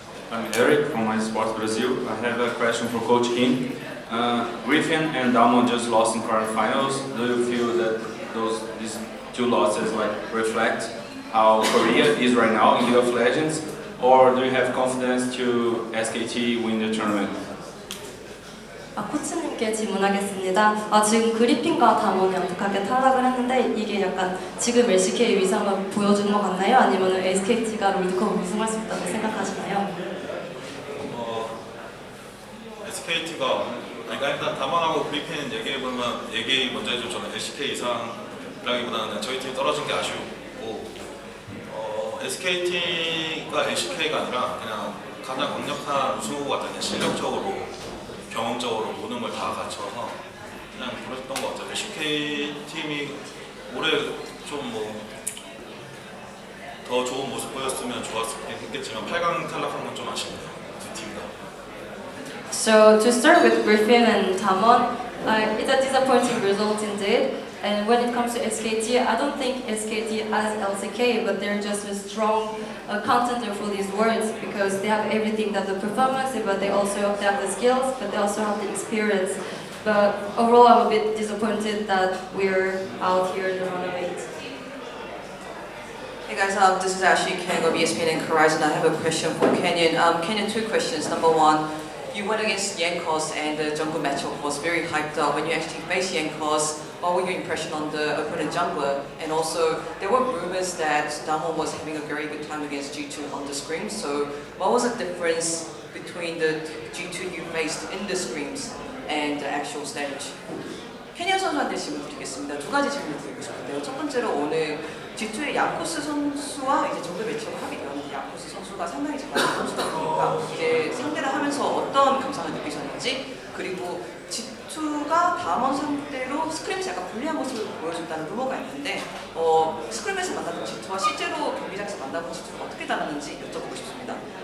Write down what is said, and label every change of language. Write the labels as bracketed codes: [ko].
[en] I'm Eric from iSports Brazil. I have a question for Coach Kim. Griffin and Dawon just lost in quarterfinals. Do you feel that these two losses reflect how Korea is right now in League of Legends, or do you have confidence to SKT win the tournament? [ko] 코치님께 질문하겠습니다. 지금 그리핀과 담원이 안타깝게 탈락을 했는데 이게 약간 지금 LCK의 위상을 보여주는 것 같나요? 아니면 SKT가 롤드컵을 우승할 수 있다고 생각하시나요? SKT가 일단 담원하고 그리핀 얘기 먼저 해줘. 저는 LCK 이상이라기보다는 저희 팀이 떨어진 게 아쉬웠고 SKT가 LCK가 아니라 그냥 가장 강력한 우승 후보 같은 게 실력적으로, 경험적으로 모든 걸 다 갖춰서 그냥 그랬던 것 같아요. CK 팀이 올해 좀 뭐 더 좋은 모습 보였으면 좋았겠지만 8강 탈락한 건 좀 아쉽네요. 두 팀 다. [en] So to start with Griffin and Dawon, it's a disappointing result indeed. And when it comes to SKT, I don't think SKT as LCK, but they're just a strong contender for these words because they have everything. They have the performance, but they also have the skills, but they also have the experience. But overall, I'm a bit disappointed that we're out here in the round of 8. Hey guys, this is Ashley Kang of ESPN and Horizon. I have a question for Kenyon. Kenyon, two questions. Number one, you went against Yankos and the jungle matchup was very hyped up. When you actually faced Yankos, what were your impression on the opponent jungler? And also, there were rumors that Dawon was having a very good time against G2 on the screen. So, what was the difference between the G2 you faced in the screens and the actual stage? [ko] 캐니언 선수한테 질문 드리겠습니다. 두 가지 질문 드리고 싶은데요. 첫 번째로 오늘 G2의 야코스 선수와 이제 정글 매치업을 하게 되었는데 야코스 선수가 상당히 잘하는 선수다 보니까 이제 상대를 하면서 어떤 감상을 느끼셨는지, 그리고 G2가 다원 상대로 스크림에서 약간 불리한 모습을 보여준다는 루머가 있는데 스크림에서 만나본 G2와 실제로 경기장에서 만나본 G2가 어떻게 다르는지 여쭤보고 싶습니다.